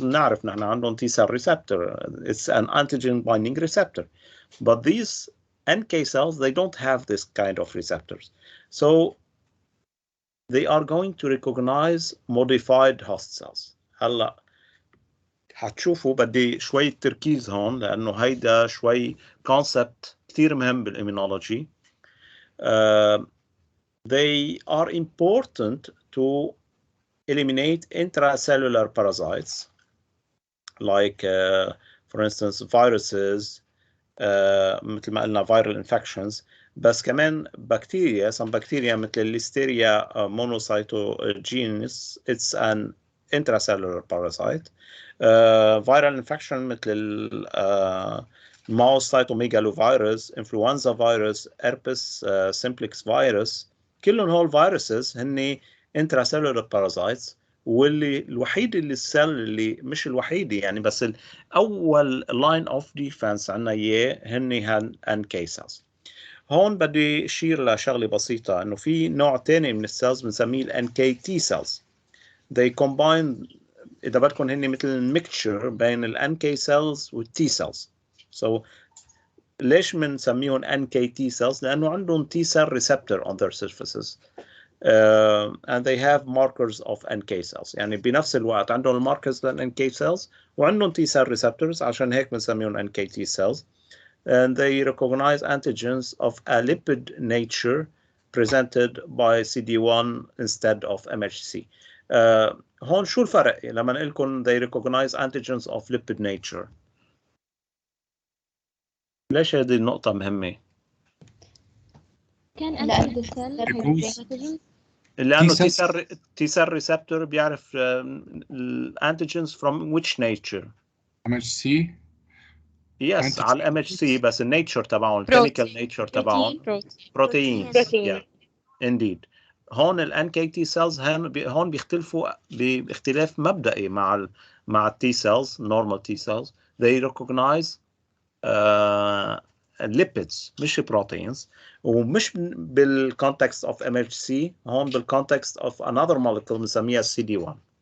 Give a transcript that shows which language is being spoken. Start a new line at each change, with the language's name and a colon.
Arabic: بنعرف نحن عندهم
English: T cell receptor. It's an antigen binding receptor. But these NK cells, they don't have this kind of receptors. So they are going to recognize modified host cells.
Arabic: هلا حتشوفوا بدي شوي تركيز هون لأنه هيدا شوي concept كتير مهم بالإيمينولوجي.
English: They are important to eliminate intracellular parasites like for instance viruses,
Arabic: مثل ما قلنا
English: viral infections،
Arabic: بس كمان بكتيريا.
English: some bacteria مثل الليستيريا monocytogenes, it's an intracellular parasite. viral infection مثل mouse cytomegalovirus, influenza virus, herpes simplex virus،
Arabic: كلهم هول
English: viruses هن intracellular parasites.
Arabic: واللي الوحيد اللي السيل اللي مش الوحيدة يعني بس أول
English: line of defense
Arabic: عنا إياه هن NK cells. هون بدي أشير لشغلة بسيطة إنه في نوع تاني من السيلز بنسميه ال NKT cells.
English: They combine،
Arabic: إذا بدكم هن مثل mixture بين ال NK cells وال T cells.
English: So
Arabic: ليش بنسميهم
English: NKT cells؟
Arabic: لأنه عندهم
English: T cell receptor on their surfaces. And they have markers of NK cells.
Arabic: يعني بنفس الوقت عندهم markers لل NK cells وعندهم T cell receptors، عشان هيك بنسميهم NKT cells.
English: And they recognize antigens of a lipid nature presented by CD1 instead of MHC.
Arabic: هون شو الفرق لما نقول لكم
English: they recognize antigens of lipid nature؟
Arabic: ليش هذه النقطة مهمة؟
English: Can enter the cell pathogens.
Arabic: لأنه T cell receptor بيعرف الانتيجنز
English: from which nature؟ MHC. Yes
Arabic: على MHC، بس النيتشر تبعهم الكيميكال نيتشر تبعهم بروتينز.
English: Yeah, indeed.
Arabic: هون ال NKT cells هون بيختلفوا باختلاف مبدئي مع T cells
English: normal T cells. They recognize lipids مش proteins، ومش بالcontext of MHC، هون بالcontext of another molecule بنسميها CD1.